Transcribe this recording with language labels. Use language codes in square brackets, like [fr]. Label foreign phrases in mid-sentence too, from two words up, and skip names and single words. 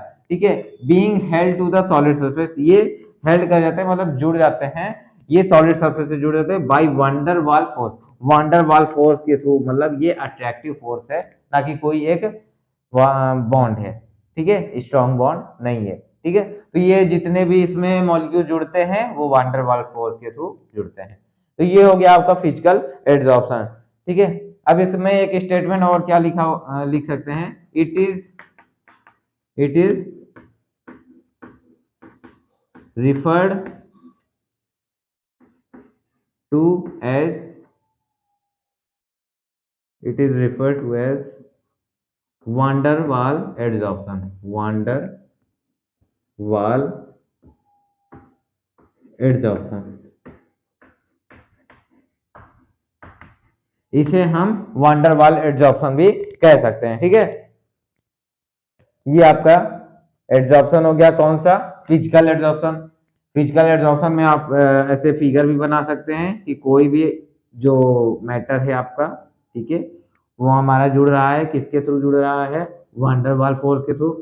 [hi] ठीक है, [en] being held to the solid surface, [hi] ये हेल्ड कर जाते हैं मतलब जुड़ जाते हैं, ये [en] solid surface [hi] से जुड़ जाते हैं [en] by van der Waals force, van der Waals force [hi] के थ्रू, मतलब ये [en] attractive force [hi] है ना कि कोई एक बॉन्ड है। ठीक है, [en] strong bond [hi] नहीं है। ठीक है, तो ये जितने भी इसमें मॉलिक्यूल जुड़ते हैं वो [en] van der Waals force [hi] के थ्रू जुड़ते हैं। तो ये हो गया आपका [en] physical adsorption. [hi] ठीक है, अब इसमें एक स्टेटमेंट और क्या लिख सकते हैं, [en] it is referred to as van der Waal adsorption, van der Waal adsorption। [hi] इसे हम [en] van der Waal adsorption [hi] भी कह सकते हैं। ठीक है, ये आपका एड्जॉर्प्शन हो गया, कौन सा, [en] physical adsorption. physical adsorption [hi] में आप ऐसे फिगर भी बना सकते हैं कि कोई भी जो मैटर है आपका, ठीक है, वो हमारा जुड़ रहा है, किसके थ्रू जुड़ रहा है, [en] van der Waal force [hi] के थ्रू।